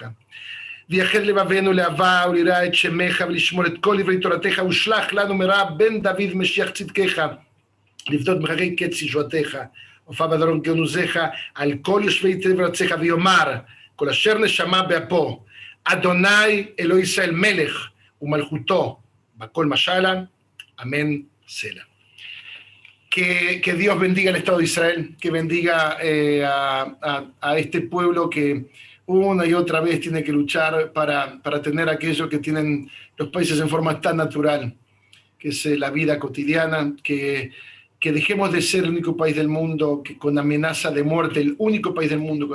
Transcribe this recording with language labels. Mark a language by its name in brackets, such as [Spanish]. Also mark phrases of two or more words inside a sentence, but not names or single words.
[Hebrew] ויחד לבבנו לאהבה וליראה את שמך, ולשמור את כל דברי תורתך, ושלח לנו מהרה בן דוד משיח צדקך, לפדות מחגי קץ ישועתך, הופע בדרום גנוזך, על כל יושבי תבל ארצך, ויאמר, כל אשר נשמה באפו, אדוני אלוהי ישראל מלך ומלכותו, בכל משלה, [Spanish] amén, Selah. Que Dios bendiga el Estado de Israel, que bendiga a este pueblo que una y otra vez tiene que luchar para tener aquello que tienen los países en forma tan natural, que es la vida cotidiana, que dejemos de ser el único país del mundo que con amenaza de muerte, el único país del mundo